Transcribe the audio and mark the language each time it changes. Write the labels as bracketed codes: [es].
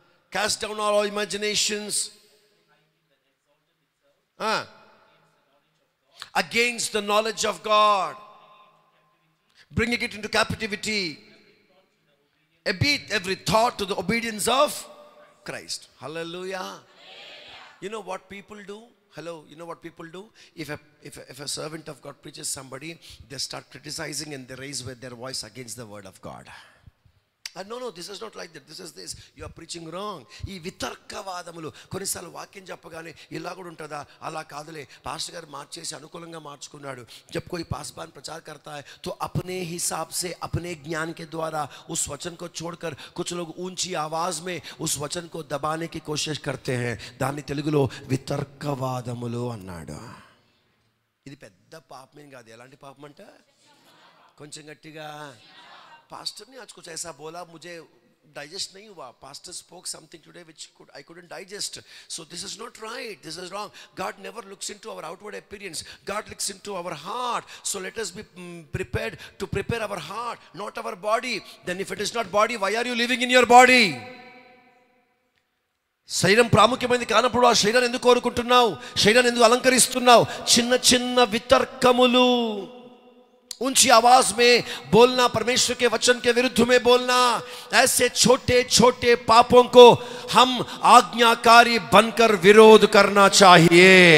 [en] Cast down all imaginations against the knowledge of God, bringing it into captivity, every thought to the obedience of Christ. Hallelujah. You know what people do? Hello, you know what people do? If a servant of God preaches somebody, they start criticizing and they raise with their voice against the word of God. No, this is not like that. This is this. You are preaching wrong. [te] ఈ వితర్కవాదములు, కొన్నిసార్లు వాక్యం చెప్పగానే ఇలా కూడా ఉంటుందా, అలా కాదులే, pastor గారు మార్చేసి అనుకూలంగా మార్చుకున్నాడు. [hi] जब कोई पासवान प्रचार करता है तो अपने हिसाब से अपने ज्ञान के द्वारा उस वचन को छोड़कर कुछ लोग ऊंची आवाज में उस वचन को दबाने की कोशिश करते हैं. [te] దాన్ని తెలుగులో వితర్కవాదములు అన్నాడు. ఇది పెద్ద పాపమేం కాదు. ఎలాంటి పాపం అంట? కొంచెం గట్టిగా, [hi] पास्टर ने आज कुछ ऐसा बोला, मुझे डाइजेस्ट नहीं हुआ. [en] Pastor spoke something today which I couldn't digest. So this is not right. This is wrong. God never looks into our outward appearance. God looks into our heart. So let us be prepared to prepare our heart, not our body. Then if it is not body, why are you living in your body? [te] శరీరం ప్రాముఖ్యమైనది కానప్పుడు ఆ శరీరాన్ని ఎందుకు కోరుకుంటున్నావు? శరీరాన్ని ఎందుకు అలంకరిస్తున్నావు? చిన్న చిన్న వితర్కములు, [hi] ऊंची आवाज में बोलना, परमेश्वर के वचन के विरुद्ध में बोलना, ऐसे छोटे छोटे पापों को हम आज्ञाकारी बनकर विरोध करना चाहिए.